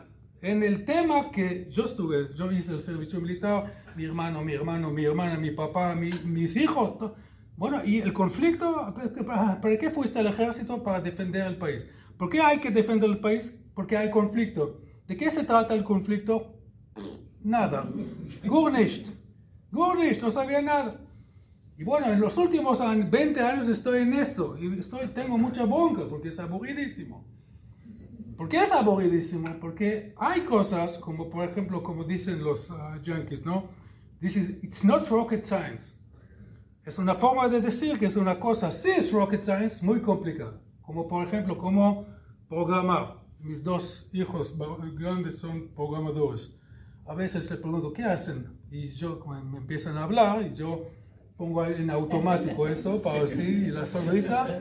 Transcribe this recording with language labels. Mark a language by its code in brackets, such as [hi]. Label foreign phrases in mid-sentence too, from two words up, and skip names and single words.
[es] En el tema que yo hice el servicio militar, mi hermano, mi hermana, mi papá, mis hijos. Bueno, y el conflicto, ¿para qué fuiste al ejército? Para defender el país. ¿Por qué hay que defender el país? Porque hay conflicto. ¿De qué se trata el conflicto? Nada. [de] Gar nicht, [es] no sabía nada. Y bueno, en los últimos 20 años estoy en eso. Y tengo mucha bronca porque es aburridísimo. ¿Por qué es aburridísimo? Porque hay cosas, como por ejemplo, como dicen los yankees, ¿no? [en] It's not rocket science. [es] Es una forma de decir que es una cosa, sí es [en] rocket science, [es] muy complicada. Como por ejemplo, cómo programar. Mis dos hijos grandes son programadores. A veces les pregunto, ¿qué hacen? Y me empiezan a hablar y yo pongo en automático eso para así la sonrisa.